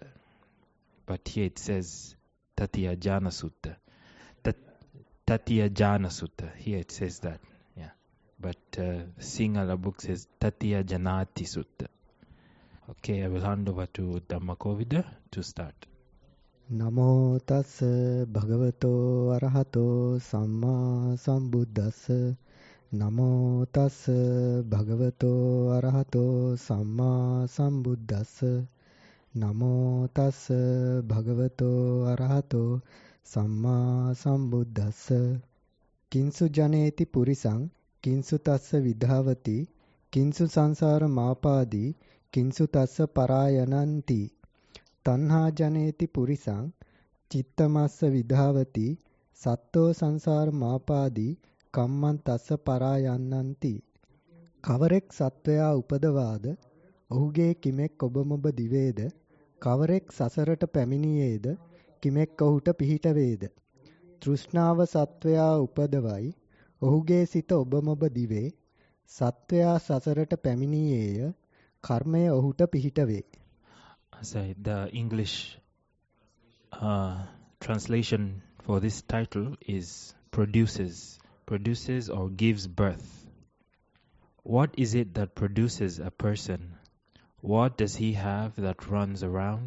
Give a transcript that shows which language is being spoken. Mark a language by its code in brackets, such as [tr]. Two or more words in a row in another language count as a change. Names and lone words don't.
[en] But here it says Tatya Jana Sutta. Tatya Jana Sutta. Here it says that. Yeah. But Sinhala book says Tatya Janati Sutta. Okay, I will hand over to Dhammakovida to start. [pi] Namo tassa bhagavato arahato samma sambuddhassa. Namo tassa bhagavato arahato samma sambuddhassa. Namo tassa bhagavato arahato samma sambuddhassa. Kinsu janeti purisang, kinsu tassa vidhavati, kinsu sansara mapadi, kinsu tassa parayananti. Tanha janeti purisang, chittamassa vidhavati, satto sansara mapadi, kamman tassa parayananti. [si] කවරෙක් සත්වයා උපදවාද, ඔහුගේ කිමෙක් ඔබමොබ දිවේද, කවරෙක් සසරට පැමිණියේද, කිමෙක් ඔහුට පිහිටවේද. තෘෂ්ණාව සත්වයා උපදවයි, ඔහුගේ සිත ඔබමොබ දිවේ, සත්වයා සසරට පැමිණියේය, කර්මය ඔහුට පිහිටවේ. [en] The English translation for this title is produces or gives birth. What is it that produces a person? What does he have that runs around?